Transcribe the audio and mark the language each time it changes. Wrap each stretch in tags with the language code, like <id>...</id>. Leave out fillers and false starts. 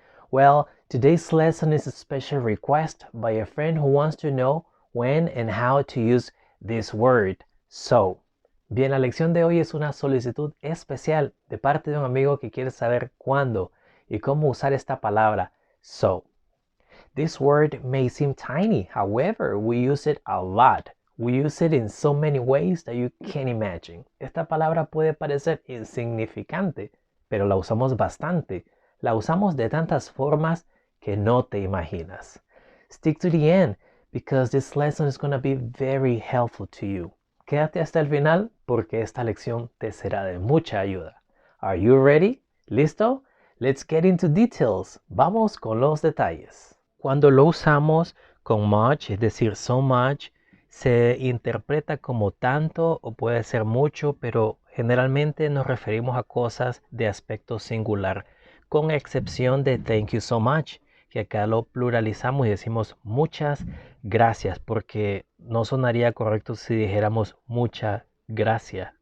<en>Well, today's lesson is a special request by a friend who wants to know when and how to use this word, so.</en> <es>Bien, la lección de hoy es una solicitud especial de parte de un amigo que quiere saber cuándo y cómo usar esta palabra, so.</es> <en>This word may seem tiny, however, we use it a lot. We use it in so many ways that you can't imagine.</en> <es>Esta palabra puede parecer insignificante, pero la usamos bastante. La usamos de tantas formas que no te imaginas.</es> <en>Stick to the end because this lesson is going to be very helpful to you.</en> <es>Quédate hasta el final porque esta lección te será de mucha ayuda.</es> <en>Are you ready? ¿Listo? Let's get into details.</en> <es>Vamos con los detalles. Cuando lo usamos con much, es decir, so much, se interpreta como tanto o puede ser mucho, pero generalmente nos referimos a cosas de aspecto singular, con excepción de</es> <en>thank you so much,</en> <es>que acá lo pluralizamos y decimos muchas gracias, porque no sonaría correcto si dijéramos muchas gracias.</es>